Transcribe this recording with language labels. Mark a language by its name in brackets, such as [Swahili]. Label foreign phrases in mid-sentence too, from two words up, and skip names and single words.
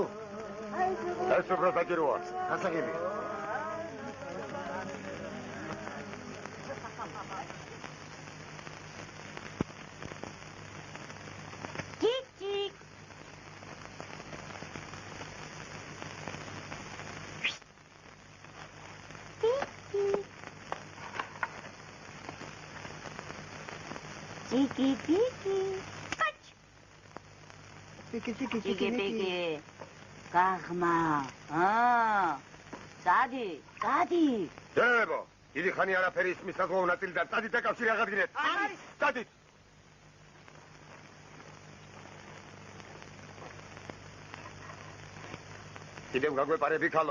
[Georgian] ეს უფრო საჭიროა. გასაგები. Tik-tik. Tik-tik. Tiki-tiki. Tiki-tiki. გაღმა. წადი. დებო, დიდი ხანი არაფერი ისმის საზღვაო ნაწილი და წადით ეკავშირი აღადგინეთ. არის. წადით. კიდევ გაგვეპარები ქალო.